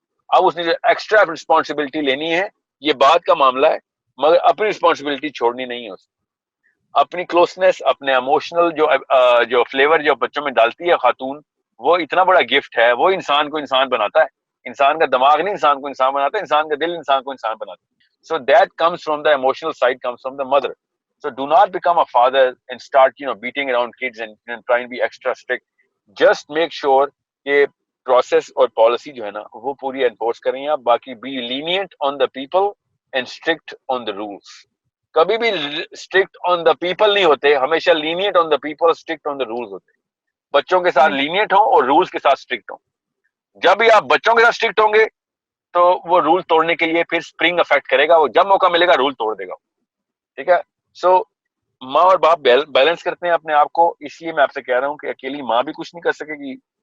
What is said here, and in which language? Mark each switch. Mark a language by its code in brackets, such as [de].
[ur] اب اس نے جو ایکسٹرا رسپانسبلٹی لینی ہے یہ بات کا معاملہ ہے, مگر اپنی رسپانسبلٹی چھوڑنی نہیں ہے. اس اپنی کلوزنس, اپنے ایموشنل جو فلیور جو بچوں میں ڈالتی ہے خاتون, وہ اتنا بڑا گفٹ ہے. وہ انسان کو انسان بناتا ہے. انسان کا دماغ نہیں انسان کو انسان بناتا ہے, انسان کا دل انسان کو انسان بناتا ہے. [en] So that comes from the emotional side, comes from the mother. So do not become a father and start beating around kids and trying to be extra strict. Just make sure [ur] کہ process اور policy جو ہے نا وہ پوری enforce کریں آپ. [en] باقی be lenient on the people and strict on the rules. [ur] کبھی بھی [en] strict on the people [ur] نہیں ہوتے, ہمیشہ [en] lenient on the people, strict on the rules [ur] ہوتے. بچوں کے ساتھ lenient ہوں اور rules کے ساتھ strict ہوں. جب بھی آپ بچوں کے ساتھ strict ہوں گے تو وہ رول توڑنے کے لیے پھر اسپرنگ افیکٹ کرے گا, وہ جب موقع ملے گا رول توڑ دے گا. ٹھیک ہے. سو ماں اور باپ بیلنس کرتے ہیں اپنے آپ کو. اس لیے میں آپ سے کہہ رہا ہوں کہ اکیلی ماں بھی کچھ نہیں کر سکے گی.